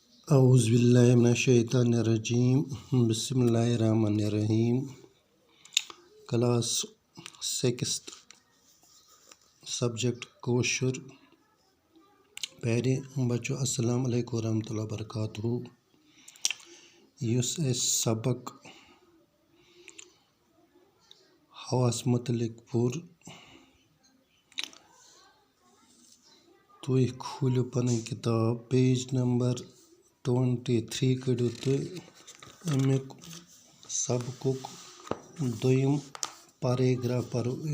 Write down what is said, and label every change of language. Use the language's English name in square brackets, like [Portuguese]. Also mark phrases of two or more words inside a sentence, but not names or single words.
[Arabic] أعوذ بالله من الشيطان الرجيم بسم الله الرحمن الرحيم [English] Class 6th Subject [Arabic] Kosher Peri बच्चों السلام علیکم رحمة الله و برکاته [Kashmiri] युस सबक हवास मुतलिक पुर तुई खोलियो पन्नी किताब पेज नंबर 23 कड़ियो तुई अमुक सबकुक दोयम पैराग्राफ परो